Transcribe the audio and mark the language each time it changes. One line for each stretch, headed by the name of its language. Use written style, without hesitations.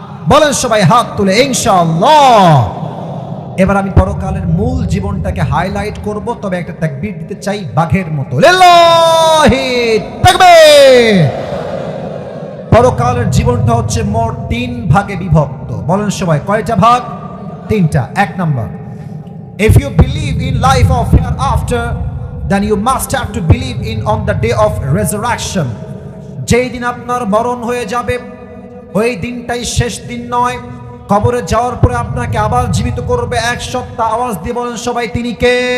Bangla: বলেন সবাই হাত তুলে ইনশাআল্লাহ। এবার আমি পরকালের মূল জীবনটাকে হাইলাইট করব, তবে একটা তাকবীর দিতে চাই বাঘের মতো, লিল্লাহি তাকবীর। পরকালের জীবনটা হচ্ছে মোট 3 ভাগে বিভক্ত। বলেন সবাই কয়টা ভাগ? 3টা। 1 number,
English: if you believe in life of hereafter, then you must have to believe in on the day of resurrection.
Bangla: যেই দিন আপনার মরণ হয়ে যাবে, ওই দিনটাই শেষ দিন নয়। কবরে যাওয়ার পরে আপনাকে আবার জীবিত করবে। এক সপ্তাহ আওয়াজ দিয়ে বলেন সবাই, তিনি কে?